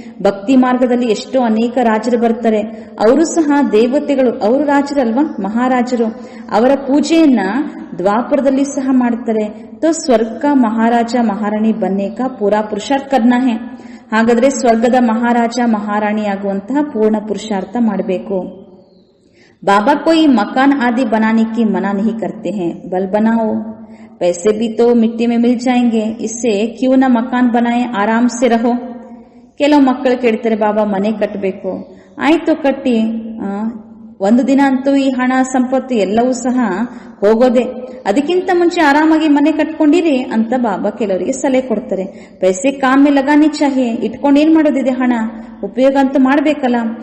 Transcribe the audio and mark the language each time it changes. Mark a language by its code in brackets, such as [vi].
[kn] ಭಕ್ತಿ ಮಾರ್ಗದಲ್ಲಿ ಎಷ್ಟೋ ಅನೇಕ ರಾಜರು ಬರ್ತಾರೆ, ಅವರು ಸಹ ದೇವತೆಗಳು, ಅವರು ರಾಜರಲ್ವಾ, ಮಹಾರಾಜರು. ಅವರ ಪೂಜೆಯನ್ನ ದ್ವಾಪರದಲ್ಲಿ ಸಹ ಮಾಡ್ತಾರೆ. [hi] ತೋ ಸ್ವರ್ಗ ಮಹಾರಾಜ ಮಹಾರಾಣಿ ಬನ್ನೇಕ ಪೂರಾ ಪುರುಷಾರ್ಥ ಕರ್ನಾ ಹೇ. [kn] ಹಾಗಾದ್ರೆ ಸ್ವರ್ಗದ ಮಹಾರಾಜ ಮಹಾರಾಣಿ ಆಗುವಂತಹ ಪೂರ್ಣ ಪುರುಷಾರ್ಥ ಮಾಡಬೇಕು. [hi] बाबा कोई मकान आदि बनाने की मना नहीं करते हैं, बल बनाओ. पैसे भी तो मिट्टी में मिल जाएंगे, इससे क्यों ना मकान बनाए, आराम से रहो. [kn] ಕೆಲವು ಮಕ್ಕಳು ಕೇಳ್ತಾರೆ, ಬಾಬಾ ಮನೆ ಕಟ್ಟಬೇಕು. ಆಯ್ತು ಕಟ್ಟಿ, ಒಂದು ದಿನ ಅಂತೂ ಈ ಹಣ ಸಂಪತ್ತು ಎಲ್ಲವೂ ಸಹ ಹೋಗೋದೆ, ಅದಕ್ಕಿಂತ ಮುಂಚೆ ಆರಾಮಾಗಿ ಮನೆ ಕಟ್ಕೊಂಡಿರಿ ಅಂತ ಬಾಬಾ ಕೆಲವರಿಗೆ ಸಲಹೆ ಕೊಡ್ತಾರೆ. [hi] ಪೈಸೆ ಕಾಮೆ ಲಗಾನಿ ಚಾಹಿಯೆ. [kn] ಇಟ್ಕೊಂಡು ಏನ್ ಮಾಡೋದಿದೆ, ಹಣ ಉಪಯೋಗ ಅಂತೂ ಮಾಡ್ಬೇಕಲ್ಲ.